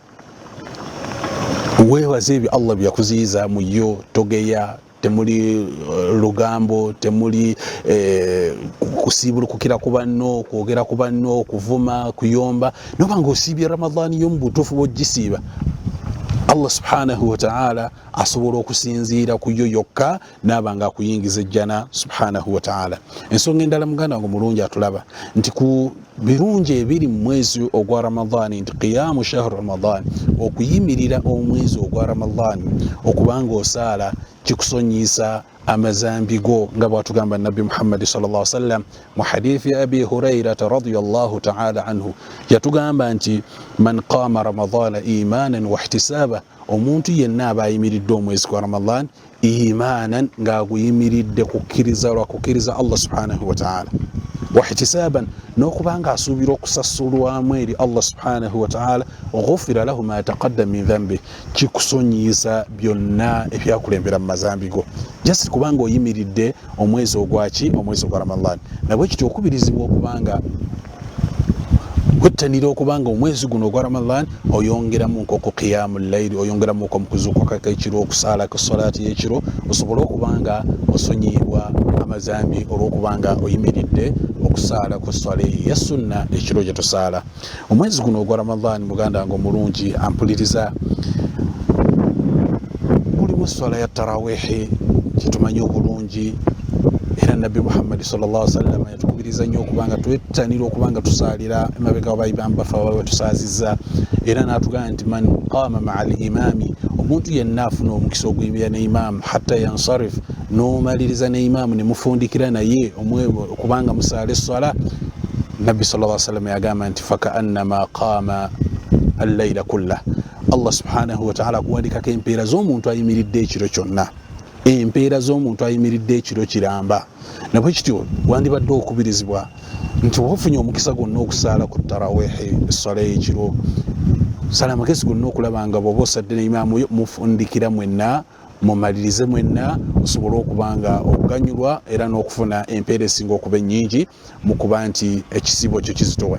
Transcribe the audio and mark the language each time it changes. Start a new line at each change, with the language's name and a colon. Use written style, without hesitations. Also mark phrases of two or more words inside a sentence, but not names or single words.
Ganda: weewaze ebyo Allah bye yakuziyiza mu yo, togeya, temuli lugambo, temuli kusiibulukukira ku banno, kwogera ku banno, kuvuma, kuyomba, n'obanga osiibye Ramadani yo mu butuufu bw'ogisiiba, Allah
Arabic: سبحانه وتعالى
Ganda: asobola okusinziira ku yo yokka n'abanga akuyingiza ejjana
Arabic: سبحانه وتعالى.
Ganda: Ensonga endala muganda wange mulungi atulaba nti ku birungi ebiri mu mwezi ogwa Ramadani nti qiyamu
Arabic: شهر رمضان,
Ganda: okuyimirira omwezi ogwa Ramadani okubanga osaala kikusonyisa amazambi go nga bwatugamba Nabi Muhammad
Arabic: صلى الله عليه وسلم
Ganda: mu hadithi ya Abi Hurayra
Arabic: رضي الله تعالى عنه,
Ganda: yatugamba nti
Arabic: من قام رمضان إيمانا واحتسابا,
Ganda: omuntu yenna aba ayimiridde omwezi gwa Ramadan imanan nga aguyimiridde kukkiriza Allah
Arabic: سبحانه وتعالى.
Ganda: wahtisaban n'okubanga asuubira okusasulwamu eri Allah
Arabic: سبحانه وتعالى غفر له ما تقدم من ذنبه
Ganda: kikusonyiisa byonna ebyakulembera mu mazambi go just kubanga oyimiridde omwezi ogwaki omwezi ogwa Ramadan nabwe kityo okubirizibwa okubanga kuttanira okubanga omwezi guno ogwa Ramadan oyongeramu nkoko
Arabic: قيام الليل
Ganda: oyongeramu ko mukuzuuka kakekiro okusala ku salati y'ekiro osobola okubanga osonyibwa amazambi olw'okubanga oyimiridde okusala ku swala ya sunna ekiro gye tusala omwezi guno ogwa Ramadan muganda ngo mulungi ampuliriza mulimu swala ya tarawih kitumanyi obulungi era Nabbi Muhammad
Arabic: صلى الله عليه وسلم
Ganda: yatukubiriza nnyo okubanga twettanira okubanga tusalira emabega bayibamba fa tusaziza era natugamba nti
Arabic: من قام مع الإمام
Ganda: omuntu yenna afuna omukisa ogw'imya ne imam
Arabic: حتى ينصرف
Ganda: n'omaliriza ne imam ne mufundikira naye okubanga musale swala Nabbi sallallahu
Arabic: عليه وسلم
Ganda: yagamba nti
Arabic: فكأنما قام الليل كله
Ganda: Allah
Arabic: سبحانه وتعالى
Ganda: kuwandikako empeera z'omuntu ayimiridde ekiro kyonna empeera z'omuntu ayimiridde ekiro kiramba nabwe kityo wandibadde okubirizibwa nti wofunye omukisa gonna okusaala ku tarawehe essala y'ekiro sala amagezi gonna okulabanga bw'oba osadde ne imaamu mufundikira mwenna mumalirize mwenna osobola okubanga okuganyulwa era n'okufuna empeera esinga okuba ennyingi mu kuba nti ekisiibo kyo kizitowa